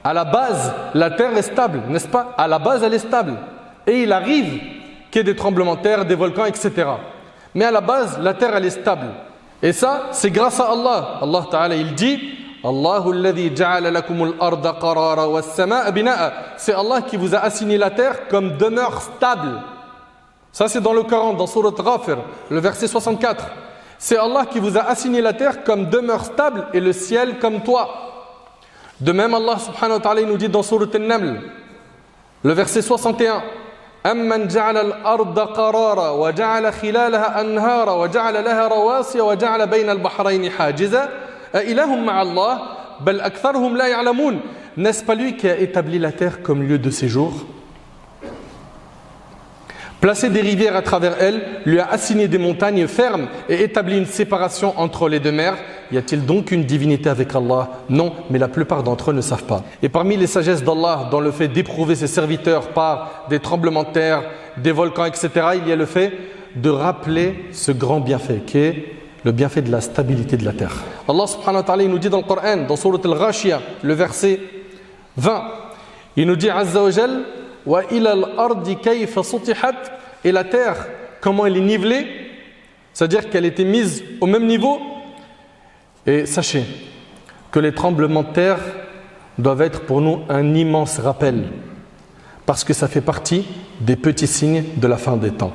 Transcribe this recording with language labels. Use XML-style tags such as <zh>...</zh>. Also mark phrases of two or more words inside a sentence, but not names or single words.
<fr>À la base, la terre est stable, n'est-ce pas? À la base, elle est stable. Et il arrive qu'il y ait des tremblements de terre, des volcans, etc. Mais à la base, la terre, elle est stable. Et ça, c'est grâce à Allah.</fr> <ar>الله تعالى,</ar> <fr>il dit</fr> <ar>الله الذي جعل لكم الأرض قرارا والسماء بناء.</ar> <fr>C'est Allah qui vous a assigné la terre comme demeure stable. Ça, c'est dans le Coran, dans Surat Ghafir, le verset 64. C'est Allah qui vous a assigné la terre comme demeure stable et le ciel comme toit. De même, Allah</fr> <ar>سبحانه وتعالى</ar> <fr>nous dit dans Surat An-Naml, le verset 61,</fr> <ar>أمن جعل الأرض قرارا وجعل خلالها أنهارا وجعل لها رواسي وجعل بين البحرين حاجزا أإله مع الله بل أكثرهم لا يعلمون.</ar> <fr>N'est-ce pas lui qui a établi la terre comme lieu de séjour? Placé des rivières à travers elle, lui a assigné des montagnes fermes et établi une séparation entre les deux mers. Y a-t-il donc une divinité avec Allah? Non, mais la plupart d'entre eux ne savent pas. Et parmi les sagesses d'Allah, dans le fait d'éprouver ses serviteurs par des tremblements de terre, des volcans, etc., il y a le fait de rappeler ce grand bienfait qui est le bienfait de la stabilité de la terre. Allah</fr> <ar>سبحانه وتعالى,</ar> <fr>il nous dit dans le Coran, dans Surat Al-Ghashiyah, le verset 20, il nous dit</fr> <ar>عز وجل, وإلى الأرض كيف سطحت,</ar> <fr>et la terre, comment elle est nivelée, c'est-à-dire qu'elle était mise au même niveau. Et sachez que les tremblements de terre doivent être pour nous un immense rappel, parce que ça fait partie des petits signes de la fin des temps.</fr>